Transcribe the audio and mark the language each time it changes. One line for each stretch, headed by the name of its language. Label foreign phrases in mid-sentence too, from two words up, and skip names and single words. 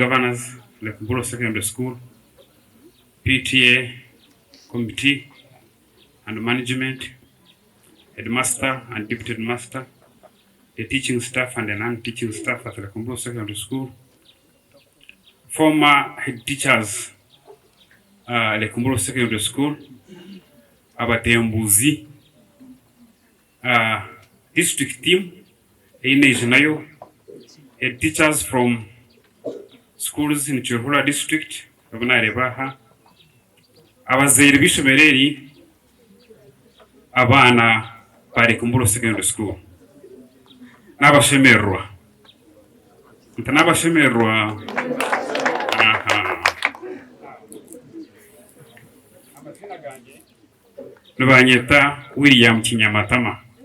English: Governors, Mburo Secondary School, PTA, Committee and Management, Headmaster and Deputy Headmaster, the teaching staff and the non-teaching staff at Mburo Secondary School, former head teachers Mburo Secondary School, abatembuzi, district team, nayo, head teachers from schools in Chirhura district, Rebaha,
Nyankole: abazaire bishomereri, abana bari
English: Mburo Secondary School.
Nyankole: N'abashemerwa. N'abashemerwa. Nubanyeta William Kinyamatama.